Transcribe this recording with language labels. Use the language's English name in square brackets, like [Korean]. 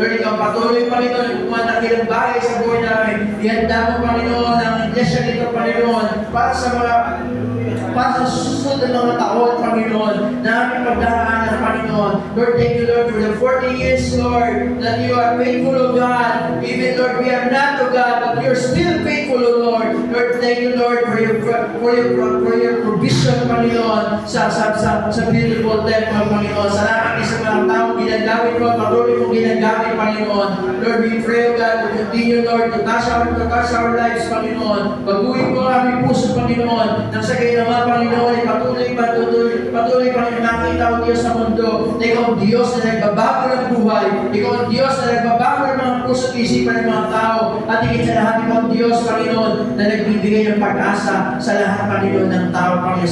[Filipino] Lord, ikaw patuloy, Panginoon, kung ang ilang bagay sa buhay namin. Ihanda mo, Panginoon, ang iglesia nito, Panginoon, para sa mga pa sa susunod na mga taon, Panginoon, na aming pagdaraanan, Panginoon. [English] Lord, thank you, Lord, for the 40 years, Lord, that you are faithful, O God. Even, Lord, we are not, O God, but you're still faithful, O Lord. Lord, thank you, Lord, for your provision, Panginoon, sa beautiful temple, Panginoon. [Filipino] Salamat sa mga taong ginagamit mo, patuloy mong ginagamit, Panginoon. [English] Lord, we pray, O God, to continue, Lord, to touch our lives, Panginoon. [Filipino] Baguhin mo ang aming puso, Panginoon. Nang sa kayo naman, Panginoon, ay patuloy, Panginoon, nakita o Diyos sa mundo na ikaw ang Diyos na nagbabago ng buhay. Ikaw ang Diyos na nagbabago ng mga puso at isipan ng mga tao. At higit sa lahat, ikaw ang Diyos, Panginoon, na nagbibigay ng pag-asa sa lahat, Panginoon, ng tao, Panginoon.